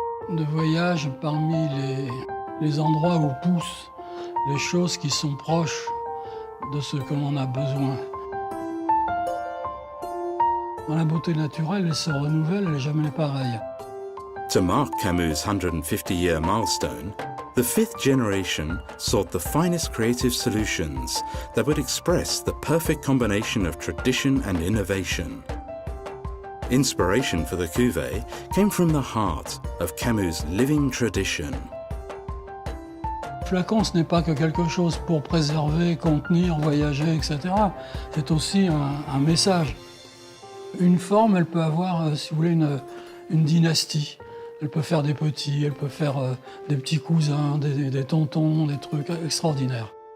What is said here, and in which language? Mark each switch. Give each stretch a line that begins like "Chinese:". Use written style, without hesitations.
French: De voyage parmi les endroits où poussent les choses qui sont proches de ce que l'on a besoin. Dans la beauté naturelle, elle se renouvelle, elle n'est jamais pareille.
English: To mark Camus' 150-year milestone, the fifth generation sought the finest creative solutions that would express the perfect combination of tradition and innovation. Inspiration for the cuvée came from the heart of Camus' living tradition.
French: Le flacon, ce n'est pas que quelque chose pour préserver, contenir, voyager, etc. C'est aussi un message. Une forme, elle peut avoir, si vous voulez, une dynastie. Elle peut faire des petits, elle peut faire des petits cousins, des tontons, des trucs extraordinaires.